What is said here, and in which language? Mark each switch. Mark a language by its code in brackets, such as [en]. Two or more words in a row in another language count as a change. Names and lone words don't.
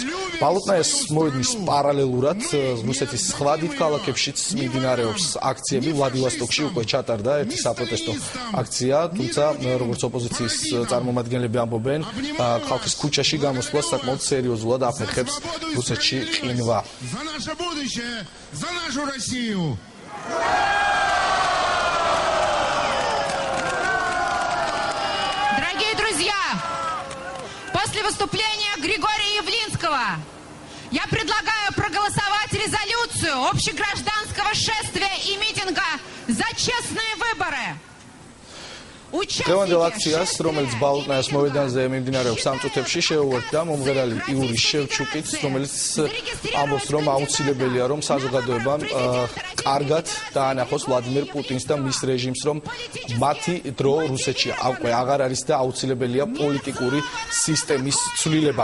[ka] ბალოტნაიას მოედნის პარალელურად რუსეთის სხვა დიდ ქალაქებშიც მიმდინარეობს აქციები. ვლადივოსტოკში უკვე ჩატარდა ერთი საპროტესტო აქცია, თუმცა როგორც ოპოზიციის წარმომადგენლები ამბობენ, ხალხის ქუჩაში გამოსვლა საკმაოდ სერიოზულად აფერხებს რუსეთში ყინვა. [ru] Дорогие друзья, после выступления Григория Явлинского я предлагаю проголосовать резолюцию общегражданского шествия и митинга за честные выборы. [ka] დღევანდელ აქციას, რომელიც ბალოტნაიას მოედანზე მიმდინარეობს ამ წუთებში, შეუერთდა მომღერალი იური შევჩუკიც, რომელიც ამბობს, რომ აუცილებელია, რომ საზოგადოებამ კარგად დაანახოს ვლადიმერ პუტინს და მის რეჟიმს, რომ მათი დრო რუსეთში უკვე აღარ არის და აუცილებელია პოლიტიკური სისტემის ცვლილება.